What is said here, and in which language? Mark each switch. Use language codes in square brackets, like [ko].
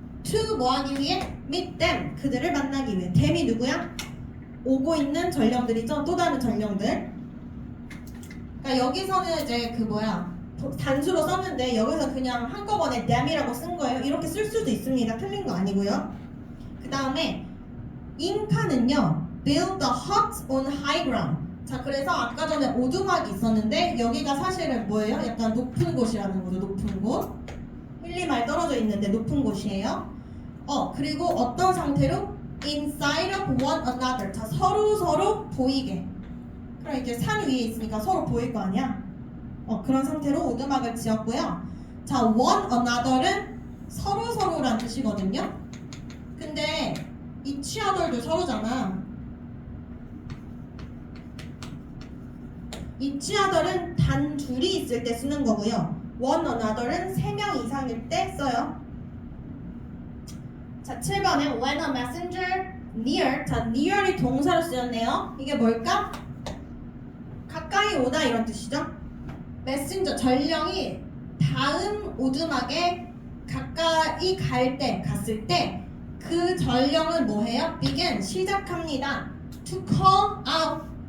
[ko] to 뭐 하기 위해? [en] meet them. [ko] 그들을 만나기 위해. them이 누구야? 오고 있는 전령들이죠. 또 다른 전령들. 그러니까 여기서는 이제 그 뭐야 단수로 썼는데 여기서 그냥 한꺼번에 them이라고 쓴 거예요. 이렇게 쓸 수도 있습니다. 틀린 거 아니고요. 그 다음에 잉카는요 [en] build the hut on high ground. [ko] 자 그래서 아까 전에 오두막이 있었는데 여기가 사실은 뭐예요? 약간 높은 곳이라는 거죠. 높은 곳. 1, 2마일 떨어져 있는데 높은 곳이에요. 그리고 어떤 상태로? [en] inside of one another. [ko] 자 서로 보이게. 그럼 이렇게 산 위에 있으니까 서로 보일 거 아니야? 그런 상태로 오두막을 지었고요. 자 one another은 서로라는 뜻이거든요. 근데 each other도 서로잖아. each other은 단 둘이 있을 때 쓰는 거고요. one another은 3명 이상일 때 써요. 자 7번에 [en] when a messenger near. [ko] 자 near이 동사로 쓰였네요. 이게 뭘까? 가까이 오다 이런 뜻이죠. 메신저 전령이 다음 오두막에 가까이 갔을 때 그 전령은 뭐해요? begin 시작합니다. [en] to call out.